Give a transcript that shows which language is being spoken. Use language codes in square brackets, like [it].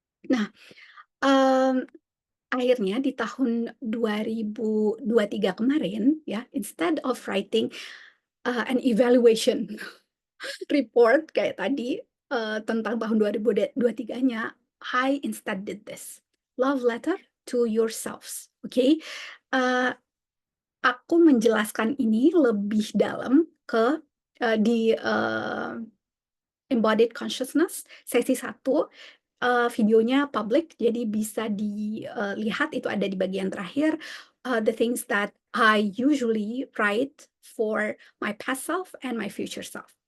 [id] Nah, akhirnya di tahun 2023 kemarin, ya, [en] instead of writing an evaluation report [id] kayak tadi tentang tahun 2023-nya, [en] I instead did this. Love letter to yourselves. Okay? [id] Aku menjelaskan ini lebih dalam ke di Embodied Consciousness sesi 1. Videonya public, jadi bisa dilihat, itu ada di bagian terakhir. [en] The things that I usually write for my past self and my future self.